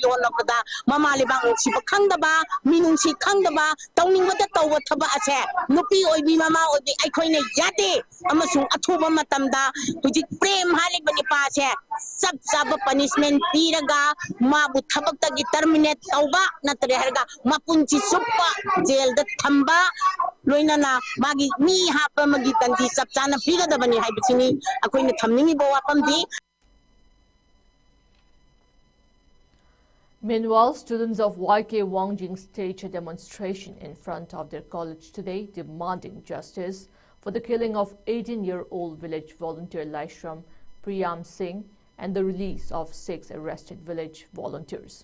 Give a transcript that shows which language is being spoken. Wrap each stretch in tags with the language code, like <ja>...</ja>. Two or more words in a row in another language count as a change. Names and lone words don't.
<mni>ꯍꯣꯠꯅꯕꯗ ꯃꯃꯥ ꯂꯩꯕꯥꯛ ꯅꯨꯡꯁꯤꯕ ꯈꯪꯗꯕ ꯃꯤꯅꯨꯡꯁꯤ ꯈꯪꯗꯕ ꯇꯧꯅꯤꯡꯕꯗ ꯇꯧꯕ ꯊꯕꯛ ꯑꯁꯦ ꯅꯨꯄꯤ ꯑꯣꯏꯕꯤ ꯃꯃꯥ ꯑꯣꯏꯕꯤ ꯑꯩꯈꯣꯏꯅ ꯌꯥꯗꯦ ꯑꯃꯁꯨꯡ ꯑꯊꯨꯕ ꯃꯇꯝꯗ ꯍꯧꯖꯤꯛ ꯄ꯭ꯔꯦꯝ ꯍꯥꯏꯔꯤꯕ ꯅꯤꯄꯥꯁꯦ ꯆꯞ ꯆꯥꯕ ꯄꯅꯤꯁꯃꯦꯟ ꯄꯤꯔꯒ ꯃꯥꯕꯨ ꯊꯕꯛꯇꯒꯤ ꯇꯔꯃꯤꯅꯦꯠ ꯇꯧꯕ ꯅꯠꯇ꯭ꯔꯦ ꯍꯥꯏꯔꯒ ꯃꯄꯨꯟꯁꯤ ꯆꯨꯞꯄ ꯖꯦꯜꯗ ꯊꯝꯕ ꯂꯣꯏꯅꯅ ꯃꯥꯒꯤ ꯃꯤ ꯍꯥꯞꯄ ꯑꯃꯒꯤ ꯗꯟꯗꯤ ꯆꯞ ꯆꯥꯅ ꯄꯤꯒꯗꯕꯅꯤ ꯍꯥꯏꯕꯁꯤꯅꯤ ꯑꯩꯈꯣꯏꯅ ꯊꯝꯅꯤꯡꯉꯤꯕ ꯋꯥꯐꯝꯗꯤ.</mni> <en>Meanwhile, students of YK Wangjing staged a demonstration in front of their college today demanding justice for the killing of 18-year-old village volunteer Laishram Priyam Singh and the release of 6 arrested village volunteers.</en>